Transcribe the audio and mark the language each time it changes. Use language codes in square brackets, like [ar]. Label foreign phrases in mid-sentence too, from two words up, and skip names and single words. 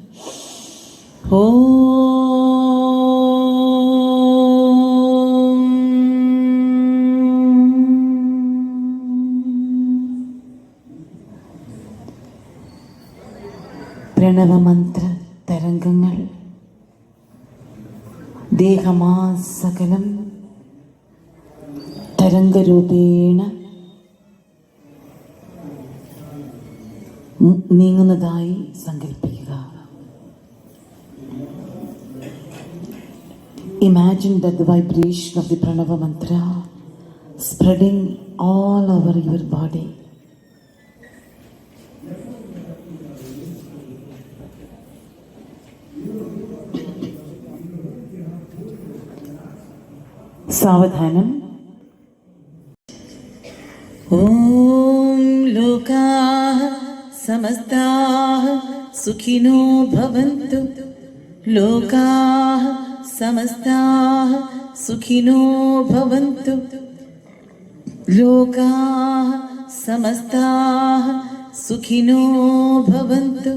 [ml] പ്രണവമന്ത്ര തരംഗങ്ങൾ ദേഹമാസകലം തരംഗരൂപേണ നീങ്ങുന്നതായി സങ്കല്പിക്കുക. [en] Imagine that the vibration of the Pranava mantra spreading all over your body. [ml] സാവധാനം. [sa] ഓം ലോകാഃ സമസ്താഃ സുഖിനോ ഭവന്തു. ലോകാഃ സമസ്താഃ സുഖിനോ ഭവന്തു. ലോകാഃ സമസ്താഃ സുഖിനോ ഭവന്തു.